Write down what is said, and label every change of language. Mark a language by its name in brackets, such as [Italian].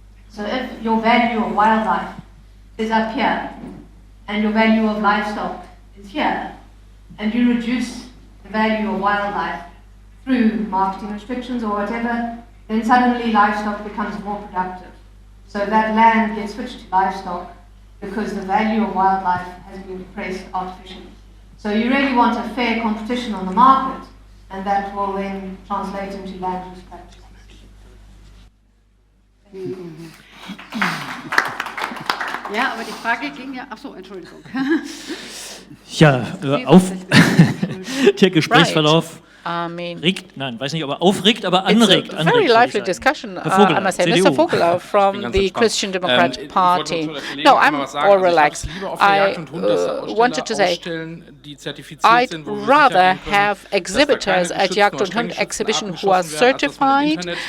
[English] So if your value of wildlife is up here, and your value of livestock is here, and you reduce the value of wildlife through marketing restrictions or whatever, then suddenly livestock becomes more productive. So that land gets switched to livestock because the value of wildlife has been depressed artificially. So you really want a fair competition on the market, and that will then translate into land use practices. [German] Ja, aber die Frage ging ja, ach so, Entschuldigung. Ja, der Gesprächsverlauf regt, nein, weiß nicht, ob er aufregt, aber anregt. [English] It's a very lively discussion, I must say. Mr. Vogeler from the Christian Democratic Party. No, I'm all relaxed. I wanted to say, I'd rather have exhibitors at Jagd und Hund exhibition who are certified.